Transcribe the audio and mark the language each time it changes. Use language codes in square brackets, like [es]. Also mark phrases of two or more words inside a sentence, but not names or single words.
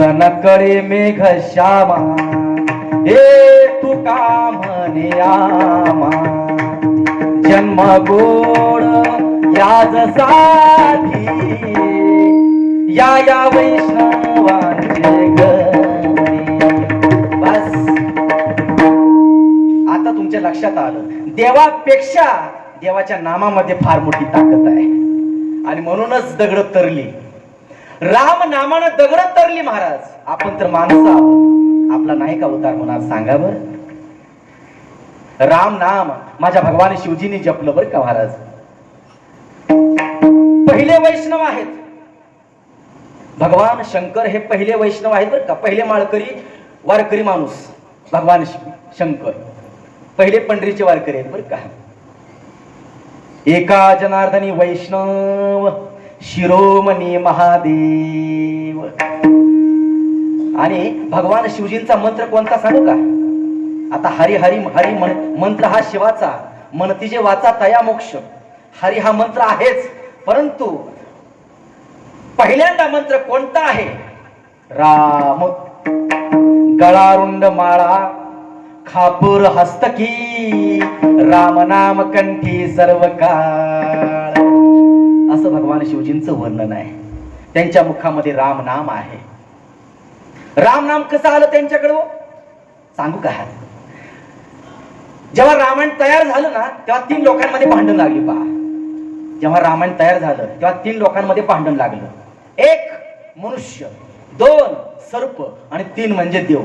[mr] नकडे मेघ श्यामा हे तू का म्हणे आमा जन्म गोड याजसाठी या वैष्णवांचे घरी. बस आता तुमच्या लक्षात आलं देवापेक्षा देवाच्या नामामध्ये फार मोठी ताकद आहे आणि म्हणूनच दगड तरली. राम नामानं दगड तरली महाराज. आपण तर माणसं आहोत आपला नाही का उद्धार होणार सांगा बर. राम नाम माझ्या भगवान शिवजींनी जपलं बर का महाराज. पहिले वैष्णव आहेत भगवान शंकर हे पहिले वैष्णव आहेत बर का. पहिले माळकरी वारकरी माणूस भगवान शंकर पहिले पंढरीचे वारकरी आहेत बर का. एका जनार्दनी वैष्णव शिरोमणी महादेव. आणि भगवान शिवजींचा मंत्र कोणता सांगू का. आता हरी हरी हरी मंत्र हा शिवाचा मनतीजे वाचा तया मोक्ष. हरी हा मंत्र आहेच परंतु पहिल्यांदा मंत्र कोणता आहे. राम गळारुंड माळा खापूर हस्तकी राम नाम कंठी सर्व काळ. असं भगवान शिवजींचं वर्णन आहे. त्यांच्या मुखामध्ये राम नाम आहे. राम नाम कसं आलं त्यांच्याकडं सांगू का. जेव्हा रामायण तयार झालं ना तेव्हा 3 लोकांमध्ये भांडण लागली पहा. जेव्हा रामायण तयार झालं तेव्हा 3 लोकांमध्ये भांडण लागलं. 1 मनुष्य, 2 सर्प आणि 3 म्हणजे देव.